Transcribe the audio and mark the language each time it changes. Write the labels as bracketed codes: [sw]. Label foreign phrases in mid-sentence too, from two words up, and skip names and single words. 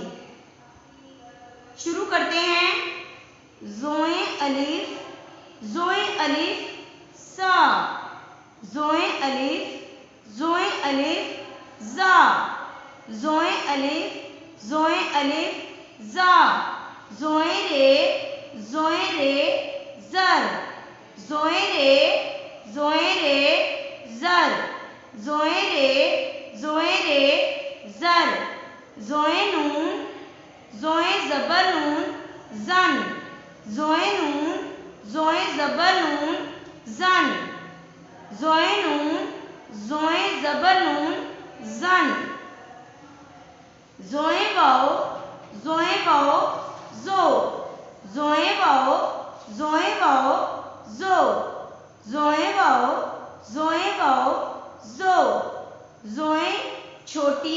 [hi] शुरू करते हैं। ज़ोएं अलिफ, ज़ोएं अलिफ सा, ज़ोएं अलिफ, ज़ोएं अलिफ ज़ा, ज़ोएं अलिफ, ज़ोएं अलिफ ज़ा, ज़ोएं रे, ज़ोएं रे ज़र, ज़ोएं रे, ज़ोएं रे ज़र, ज़ोएं रे, ज़ोएं रे ज़र, ज़ोएं नून, ज़ोएं ज़बर नून ज़न, ज़ोएं नून, जोए ज़बर नून जन, जोए नून, जोए ज़बर नून जन, जोए वाओ, जोए वाओ जो, जोए वाओ, जोए वाओ जो, जोए वाओ, जोए वाओ जो, जोए छोटिए।